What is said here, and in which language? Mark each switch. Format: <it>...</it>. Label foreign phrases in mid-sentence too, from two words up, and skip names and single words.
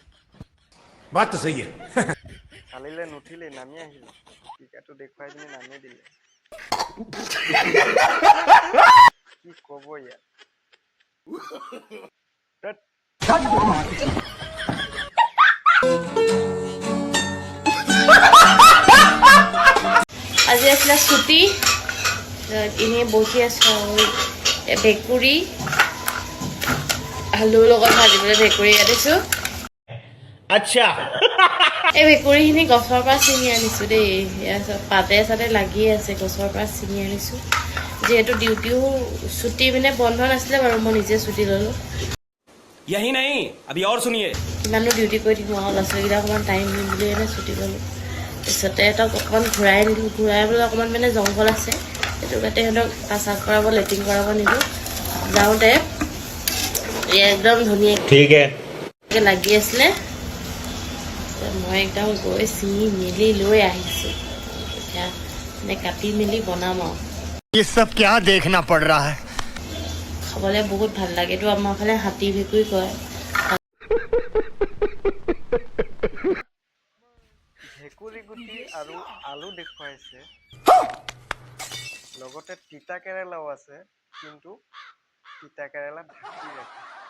<hi>बात तो सही है।</hi> <as>চালিলে নুঠিলেই, নামি আহিলে। টিকাটো দেখুৱাই পিনি নামি দিলে। কি ক'ব ইয়াত? আজি আছিলে ছুটি, এনেই বহি আছোঁ আৰু ভেকুৰী আলুৰ লগত ভাজিবলৈ ভেকুৰী কাটিছোঁ।</as> <hi>अच्छा,</hi> <as>এই ভেকুৰীখিনি গছৰ পৰা ছিঙি আনিছোঁ দেই, পাতে চাতে লাগি আছে, গছৰ পৰা ছিঙি আনিছোঁ। যিহেতু ডিউটিও ছুটি মানে বন্ধ নাছিলে বাৰু, মই নিজে ছুটি ল'লোঁ।</as> <hi>यही नहीं, अभी और सुनिए।</hi> <as>কিমানো ডিউটি কৰি থাকিম আৰু, ল'ৰা ছোৱালীকেইটা অকণমান টাইম দিম বুলি মানে ছুটি ল'লোঁ। তাৰপিছতে সিহঁতক অকণমান ঘূৰাই নিলোঁ, ঘূৰাইবলৈ অকণমান মানে জংঘল আছে, সেইটো কাৰণে সিহঁতক পেচাব কৰাব, লেট্ৰিন কৰাব নিলোঁ। যাওঁতে একদম ধুনীয়াকৈ লাগি আছিলে, মই একদম গৈ ছিঙি মেলি লৈ আহিছোঁ। এতিয়া মানে কাটি মেলি বনাম আৰু।</as> <hi>ये सब क्या देखना पड़ रहा है?</hi> <as>খাবলৈ বহুত ভাল লাগে। এইটো আমাৰ ফালে হাতী ভেকুৰী কয়। ভেকুৰী গুটি আৰু আলু দেখুৱাইছে, লগতে তিতা কেৰেলাও আছে, কিন্তু তিতা কেৰেলা ঢাকি ৰাখে।</as>